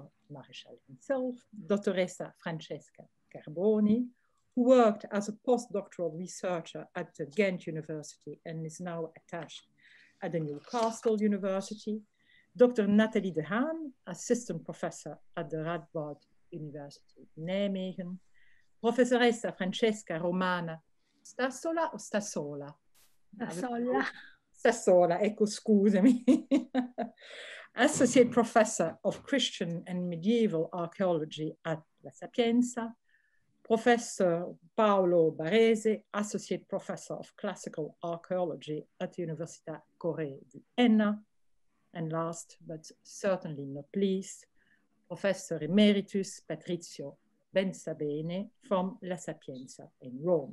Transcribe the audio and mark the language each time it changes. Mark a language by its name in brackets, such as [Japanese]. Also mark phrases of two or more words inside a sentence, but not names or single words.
[English] Marichal himself, [Italian] Dottoressa Francesca Carboni, [English] who worked as a postdoctoral researcher at the Ghent University and is now attached at the Newcastle University, Dr. Nathalie de Haan, assistant professor at the Radboud University Nijmegen, [Italian] Professoressa Francesca Romana Stassola o Stassola? Stassola. Stassola, ecco, scusami. [English] Associate Professor of Christian and Medieval Archaeology at La Sapienza, Professor Paolo Barese, Associate Professor of Classical Archaeology at the Università Corre di Enna, and last, but certainly not least, Professor Emeritus Patrizio Bensabene from La Sapienza in Rome.